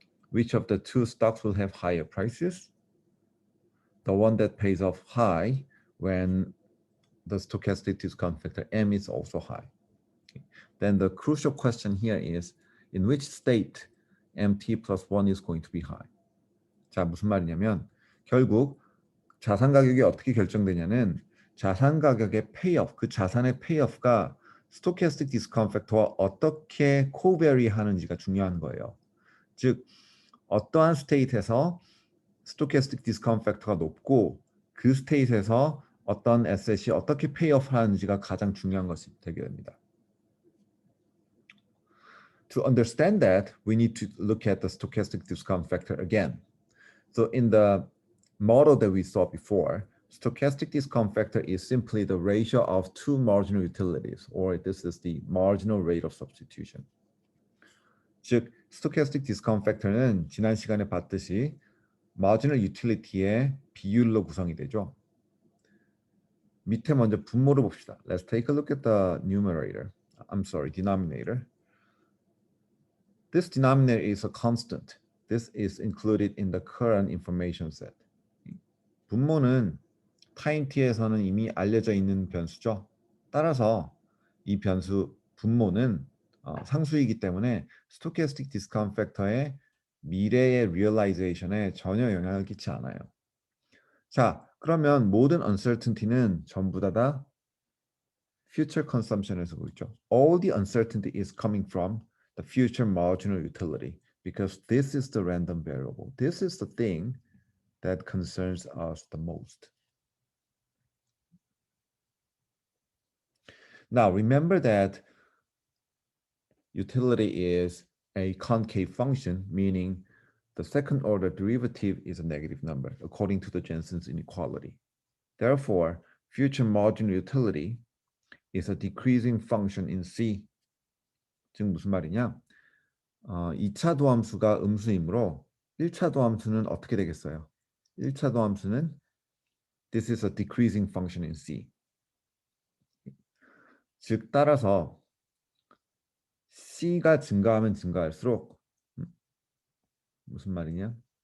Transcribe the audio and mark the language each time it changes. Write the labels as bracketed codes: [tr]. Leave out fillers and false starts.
[en] Which of the two stocks will have higher prices? The one that pays off high when the stochastic discount factor M is also high. Okay. Then the crucial question here is, in which state MT plus 1 is going to be high? [ko] 자, 무슨 말이냐면 결국 자산 가격이 어떻게 결정되냐는 자산 가격의 페이오프, 그 자산의 페이오프가 스토캐스틱 디스카운트 팩터와 어떻게 코베리 하는지가 중요한 거예요. 즉 어떠한 스테이트에서 스토캐스틱 디스카운트 팩터가 높고 그 스테이트에서 어떤 에셋이 어떻게 페이오프 하는지가 가장 중요한 것이 되게 됩니다. [en] To understand that, we need to look at the stochastic discount factor again. So in the model that we saw before, stochastic discount factor is simply the ratio of two marginal utilities, or this is the marginal rate of substitution. [ko] 즉, stochastic discount factor는 지난 시간에 봤듯이 marginal utility의 비율로 구성이 되죠. 밑에 먼저 분모를 봅시다. [en] Let's take a look at the numerator. I'm sorry, denominator. This denominator is a constant. This is included in the current information set. [ko] 분모는 타임 t에서는 이미 알려져 있는 변수죠. 따라서 이 변수 분모는 상수이기 때문에 stochastic discount factor의 미래의 realization에 전혀 영향을 끼치지 않아요. 자, 그러면 모든 uncertainty는 전부 다 future consumption에서 보이죠. [en] All the uncertainty is coming from the future marginal utility because this is the random variable. This is the thing that concerns us the most. Now, remember that utility is a concave function, meaning the second order derivative is a negative number, according to the Jensen's inequality. Therefore, future marginal utility is a decreasing function in C. [ko] 즉 무슨 말이냐? 2차 도함수가 음수이므로 1차 도함수는 어떻게 되겠어요? 1차 도함수는 [en] this is a decreasing function in C. [ko] 즉 따라서 C가 증가하면 증가할수록 무슨 말이냐?